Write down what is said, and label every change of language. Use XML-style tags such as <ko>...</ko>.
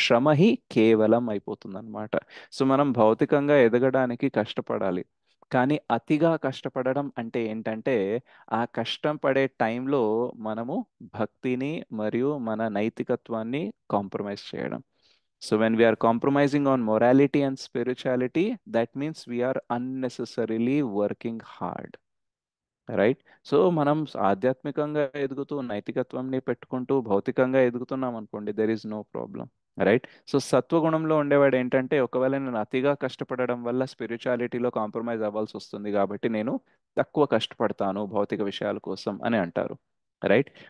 <te>శ్రమ హి కేవలం అయిపోతుంది అనమాట. సో మనం భౌతికంగా ఎదగడానికి కష్టపడాలి, కానీ అతిగా కష్టపడడం అంటే ఏంటంటే ఆ కష్టం పడే టైంలో మనము భక్తిని మరియు మన నైతికత్వాన్ని కాంప్రమైజ్ చేయడం.</te> <en>So when we are compromising on morality and spirituality, that means we are unnecessarily working hard.</en> <te>Right. So మనం ఆధ్యాత్మికంగా ఎదుగుతూ నైతికత్వంని పెట్టుకుంటూ భౌతికంగా ఎదుగుతున్నాం అనుకోండి,</te> <en>There is no problem.</en> <te>Right. So సత్వగుణంలో ఉండేవాడు ఏంటంటే ఒకవేళ నేను అతిగా కష్టపడడం వల్ల స్పిరిచువాలిటీలో కాంప్రమైజ్ అవ్వాల్సి వస్తుంది కాబట్టి నేను తక్కువ కష్టపడతాను భౌతిక విషయాల కోసం అని అంటారు. రైట్.</te>